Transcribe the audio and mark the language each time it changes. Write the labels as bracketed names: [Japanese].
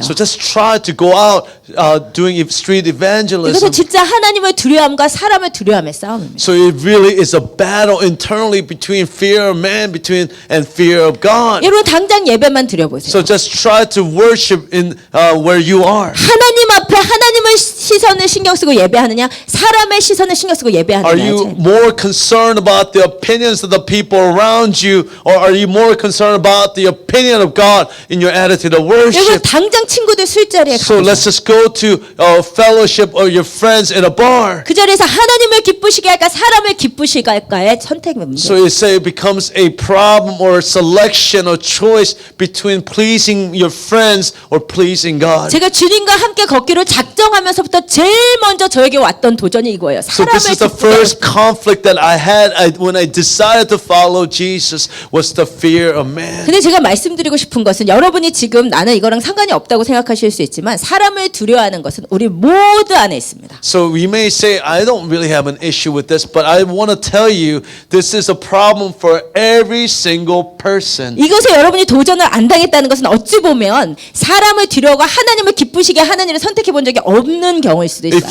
[English] So just try to go out doing street evangelism. [Korean] 이것은 진짜 하나님을 두려움과 사람을 두려움의 싸움입니다. [English] So it really is a battle internally between fear of man and fear of God. [Korean] 여러분 당장 예배만 드려보세요. [English] So just try to worship in where you are. [Korean] 하나님 앞에 하나님의 시선을 신경 쓰고 예배하느냐, 사람의 시선을 신경 쓰고 [English] Are [Korean] 예배하느냐. [English] you more concerned about the opinions of the people around you, or are you more concerned about the opinion of God in your attitude of [Korean] 여러분 [English] worship? [Korean] 당장 친구들 술자리에 [English] So [Korean] 가보세요. [English] let's just go to fellowship or your friends in a bar. [Korean] 그 자리에서 하나님을 기쁘시게 할까, 사람을 기쁘시게 할까의 선택의 문제. [English] So you say it becomes a problem or a selection or choice between pleasing your friends or pleasing God. [Korean] 제가 주님과 함께 걷기로 작정하면서부터 제일 먼저 저에게 왔던 도전이 이거예요. [English] So [Korean] 사람을 [English] this is the [Korean] 기쁘게 [English] first conflict that I had when I decided to follow Jesus was the fear of man. [Korean] 근데 제가 말씀드리고 싶은 것은 여러분이 지금 나는 이거랑 상관이 없다고 생각하실 수 있지만 사람을 두려워하는 것은 우리 모두 안에 있습니다. [English] So we may say, I don't really have an issue with this, but I want to tell you this is a problem for every single person. [Korean] 이것에 여러분이 도전을 안 당했다는 것은 어찌 보면 사람을 두려워하고 하나님을 기쁘시게 하나님을 선택해 본 적이 없는 경우일 수도 있어요.